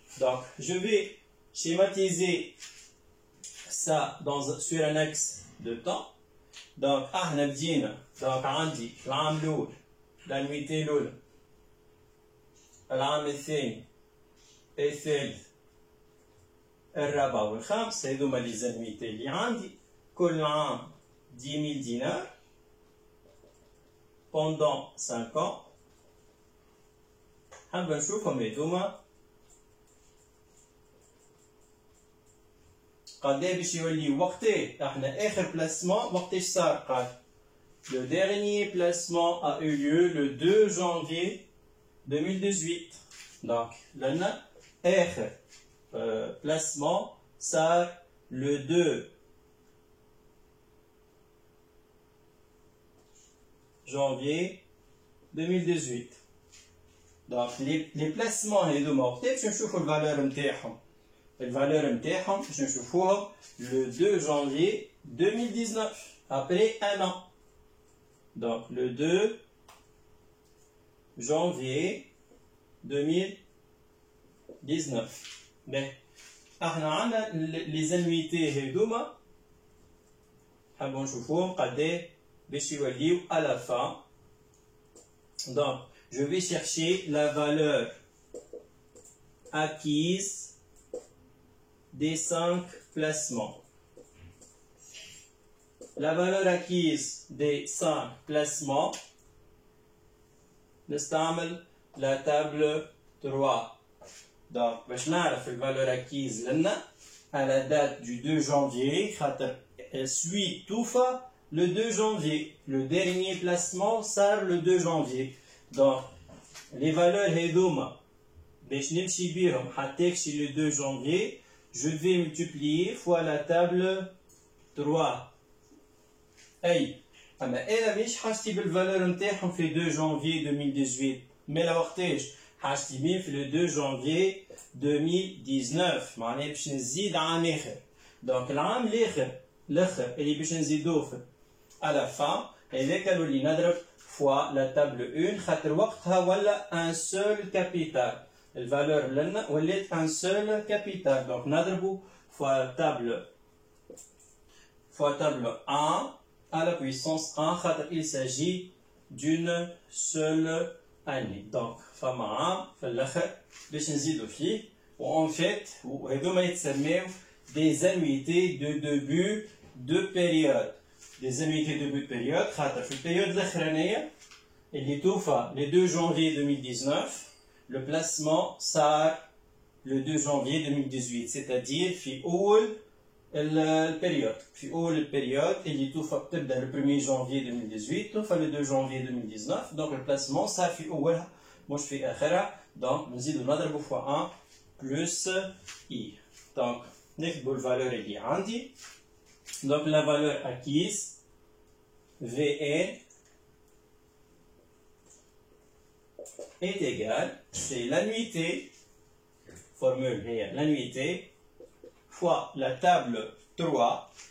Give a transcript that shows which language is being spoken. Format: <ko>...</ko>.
<fr>Donc je vais schématiser ça sur un axe de temps.</fr> <ar>Donc احنا بدينا donc عندي العام الاول الانويتي الاولى، العام الثاني الثالث الرابع والخامس، هذوما لي زانويتي اللي عندي. كل عام 10,000 دينار</ar> <fr>pendant 5 ans.</fr> <ar>حنبقى نشوفهم هذوما قداش باش يولي وقتي. احنا اخر بلاسمون وقتاش صار؟ قال</ar> <fr>Le dernier placement a eu lieu le 2 janvier 2018. Donc,</fr> <ar>لنا آخر</ar> <fr>placement</fr> <ar>صار</ar> <fr>le 2 janvier 2018.</fr> <ar>Donc,</ar> <fr>les placements</fr> <ar>هذوما وقتاش باش نشوفوا الفالور نتاعهم. الفالور نتاعهم باش نشوفوهم</ar> <fr>le 2 janvier 2019 après un an. Donc, le 2 janvier 2019.</fr> <ar>Mais, احنا عندنا</ar> <fr>les annuités</fr> <ar>هذوما حابين نشوفوهم قداه باش يوليو</ar> <fr>à la fin. Donc, je vais chercher la valeur acquise des 5 placements. La valeur acquise des 5 placements,</fr> <ar>نستعمل</ar> <fr>la table 3. Donc,</fr> <ar>باش نعرف</ar> <fr>la valeur acquise لنا à la date du 2 janvier, elle suit tout fa le 2 janvier. Le dernier placement sort le 2 janvier. Donc, les valeurs</fr> <ar>هذوما باش نمشي بيهم حتى يكشي</ar> <fr>le 2 janvier, je vais multiplier fois la table 3.</fr> <ar>أي أما أنا مش حاجتي بالفالور نتاعهم في 2 janvier 2018. مي لا وقتاش حاجتي بيه في</ar> <fr>le 2 janvier 2019.</fr> <ar>معناها باش نزيد عام آخر. دونك العام الآخر اللي باش نزيدوه في</ar> <fr>à la fin</fr> <ar>هذاك اللي نضرب</ar> <fr>fois la table 1</fr> <ar>خاطر وقتها ولا</ar> <fr>un seul capital.</fr> <ar>الفالور لنا ولات</ar> <fr>un seul capital. Donc</fr> <ar>نضربو</ar> <fr>fois table 1 à la puissance 1</fr> <ar>خاطر</ar> <fr>il s'agit d'une seule année.</fr> <ar>Donc فما عام في الاخر باش نزيدو فيه و</ar> <fr>en fait</fr> <ar>هذوما يتسميو</ar> <fr>des annuités de début de période. Des annuités de début de période</fr> <ar>خاطر في البيريود الاخرانيه اللي توفى</ar> <fr>le 2 janvier 2019 le placement</fr> <ar>صار</ar> <fr>le 2 janvier 2018 c'est-à-dire</fr> <ar>في أول البيريود. في أول البيريود اللي توفى بتبدأ</ar> <fr>le 1er janvier 2018</fr> <ar>توفى</ar> <fr>le 2 janvier 2019 donc le placement</fr> <ar>صار في أولها مش في آخرها. donc نزيدو نضربو</ar> <fr>fois 1 plus i.</fr> <ar>donc نكتبو الفالور اللي عندي.</ar> <fr>donc la valeur acquise Vn est égale, c'est l'annuité, formule est l'annuité, fois la table 3.</fr>